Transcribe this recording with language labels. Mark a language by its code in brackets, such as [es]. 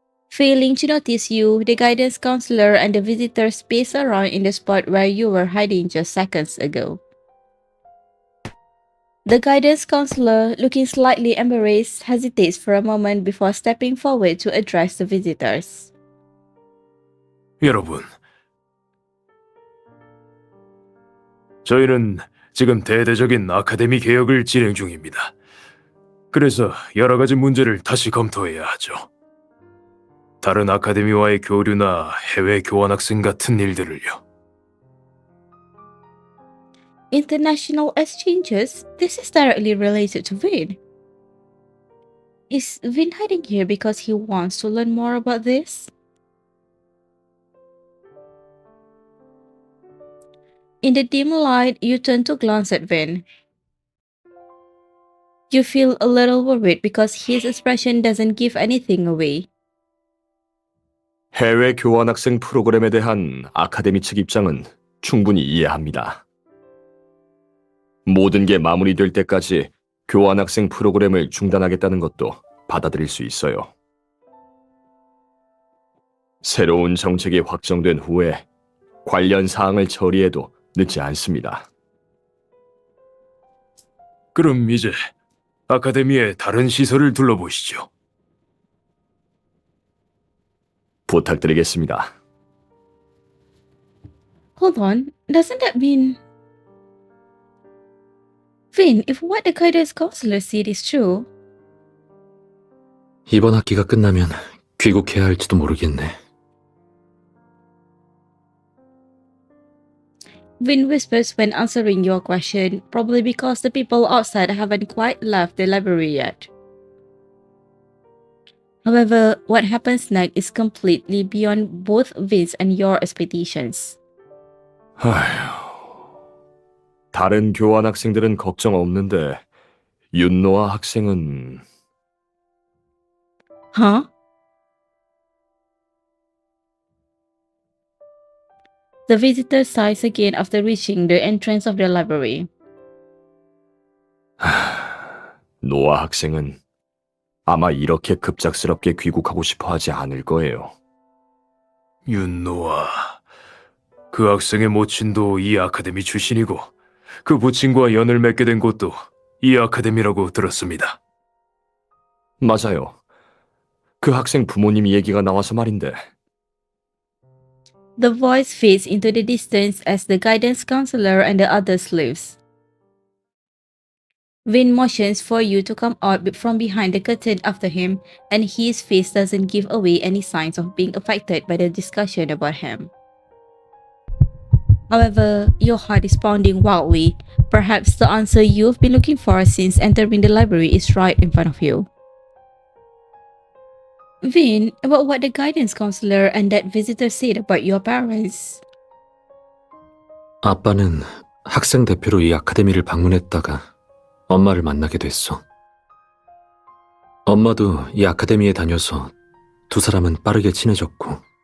[en] Failing to notice you, the guidance counselor and the visitors space around in the spot where you were hiding just seconds ago. The guidance counselor, looking slightly embarrassed, hesitates for a moment before stepping forward to address the visitors. [ko] 여러분, 저희는 지금 대대적인 아카데미 개혁을 진행 중입니다. 그래서 여러 가지 문제를 다시 검토해야 하죠. 다른 아카데미와의 교류나 해외 교환학생 같은 일들을요. [en] International exchanges? This is directly related to Vin. Is Vin hiding here because he wants to learn more about this? In the dim light, you turn to glance at Vin. You feel a little worried because his expression doesn't give anything away. [ko] 해외 교환학생 프로그램에 대한 아카데미 측 입장은 충분히 이해합니다. 모든 게 마무리될 때까지 교환학생 프로그램을 중단하겠다는 것도 받아들일 수 있어요. 새로운 정책이 확정된 후에 관련 사항을 처리해도 늦지 않습니다. 그럼 이제 아카데미의 다른 시설을 둘러보시죠. 부탁드리겠습니다. [en] Hold on, doesn't that mean... Vin, if what the guidance counselor said is true, [ko] 이번 학기가 끝나면 귀국해야 할지도 모르겠네. [en] Vin whispers when answering your question, probably because the people outside haven't quite left the library yet. However, what happens next is completely beyond both Vin's and your expectations. [ko] 아휴, 다른 교환학생들은 걱정 없는데 윤노아 학생은... [en] Huh? The visitor sighs again after reaching the entrance of the library. [ko] 노아 학생은 아마 이렇게 급작스럽게 귀국하고 싶어 하지 않을 거예요. 윤노아. 그 학생의 모친도 이 아카데미 출신이고 그 부친과 연을 맺게 된 곳도 이 아카데미라고 들었습니다. 맞아요. 그 학생 부모님 얘기가 나와서 말인데 [en] The voice fades into the distance as the guidance counselor and the others leaves. Vin motions for you to come out from behind the curtain after him, and his face doesn't give away any signs of being affected by the discussion about him. However, your heart is pounding wildly. Perhaps the answer you've been looking for since entering the library is right in front of you. Vin, about what the guidance counselor and that visitor said about your parents. [ko] 아빠는 학생 대표로 이 아카데미를 방문했다가 엄마를 만나게 됐어. 엄마도 이 아카데미에 다녀서 두 사람은 빠르게 친해졌고.